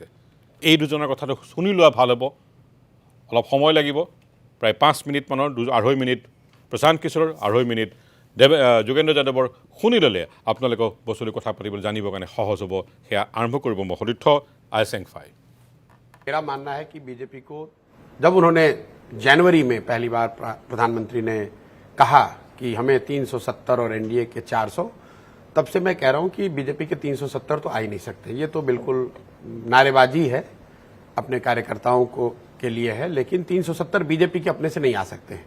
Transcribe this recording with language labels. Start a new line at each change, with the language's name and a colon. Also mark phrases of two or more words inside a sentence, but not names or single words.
Assamese: এই দুজনৰ কথাটো শুনি লোৱা ভাল হ'ব। অলপ সময় লাগিব, প্ৰায় 5 মিনিটমানৰ, 2.5 মিনিট প্ৰশান্ত কিশোৰৰ, 2.5 মিনিট যোগেন্দ্ৰ যাদৱৰ শুনি ল'লে আপোনালোকক বস্তুটো কথা পাতিবলৈ জানিবৰ কাৰণে সহজ হ'ব। সেয়া আৰম্ভ কৰিব মই সতীৰ্থ আইচেংফাই।
Hindi: मेरा मानना है कि बीजेपी को जब उन्होंने जनवरी में पहली बार प्रधानमंत्री ने कहा कि हमें 370 और NDA के 400, तब से मैं कह रहा हूं कि बीजेपी के 370 तो आ ही नहीं सकते। ये तो बिल्कुल नारेबाजी है, अपने कार्यकर्ताओं के लिए है, लेकिन 370 बीजेपी के अपने से नहीं आ सकते हैं।